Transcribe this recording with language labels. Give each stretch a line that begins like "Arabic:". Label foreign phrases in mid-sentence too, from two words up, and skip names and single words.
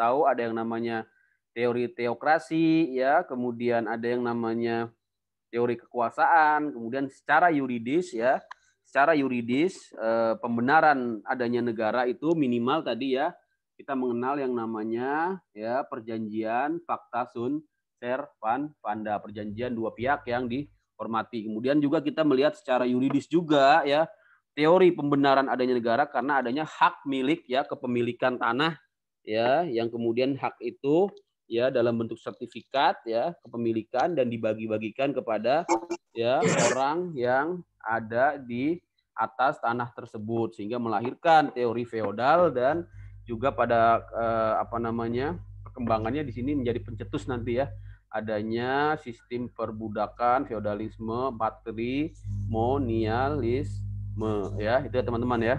Indonesian: tahu ada yang namanya teori teokrasi ya, kemudian ada yang namanya teori kekuasaan, kemudian secara yuridis ya, secara yuridis pembenaran adanya negara itu minimal tadi ya kita mengenal yang namanya ya perjanjian
Latin: pacta sunt servanda,
Indonesian: perjanjian dua pihak yang dihormati. Kemudian juga kita melihat secara yuridis juga ya teori pembenaran adanya negara karena adanya hak milik ya, kepemilikan tanah ya, yang kemudian hak itu ya dalam bentuk sertifikat ya kepemilikan dan dibagi-bagikan kepada ya orang yang ada di atas tanah tersebut, sehingga melahirkan teori feodal dan juga pada apa namanya perkembangannya di sini menjadi pencetus nanti ya adanya sistem perbudakan, feodalisme, patrimonialisme ya, itu ya teman-teman ya.